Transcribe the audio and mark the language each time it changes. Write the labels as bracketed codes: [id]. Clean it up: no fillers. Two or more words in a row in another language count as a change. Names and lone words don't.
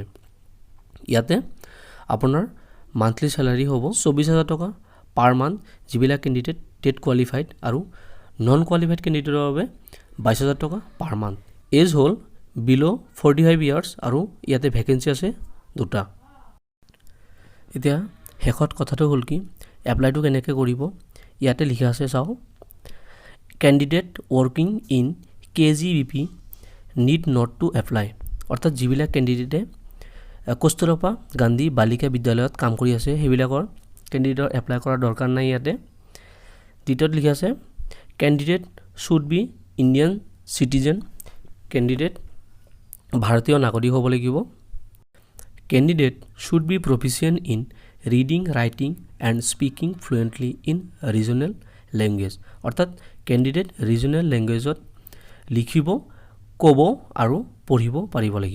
[as] ইয়াতে আপোনাৰ [en] monthly salary [as] হ'ব 24,000 টকা [en] per month [as] যিবিলাক [en] candidate TET qualified [as] আৰু [en] non qualified candidate [as] বাবে 22,000 টকা [en] per month. [as] এজ হ'ল [en] below 45 years [as] আৰু ইয়াতে ভ্যাকেন্সি আছে দুটা। এতিয়া শেষত কথাটো হ'ল কি এপ্লাইটো কেনেকৈ কৰিব। ইয়াতে লিখা আছে চাওঁ, [en] candidate working in KGBP need not to apply [as] অৰ্থাৎ যিবিলাক কেণ্ডিডেটে কস্তুৰবা গান্ধী বালিকা বিদ্যালয়ত কাম কৰি আছে সেইবিলাকৰ কেণ্ডিডেটৰ এপ্লাই কৰাৰ দৰকাৰ নাই। ইয়াতে দ্বিতীয়ত লিখা আছে [en] candidate should be Indian citizen candidate [as] ভাৰতীয় নাগৰিক হ'ব লাগিব। [en] candidate should be proficient in reading writing and speaking fluently in regional language, [as] অৰ্থাৎ কেণ্ডিডেট [en] regional language [as] লিখিব, ক'ব আৰু পঢ়িব পাৰিব লাগিব।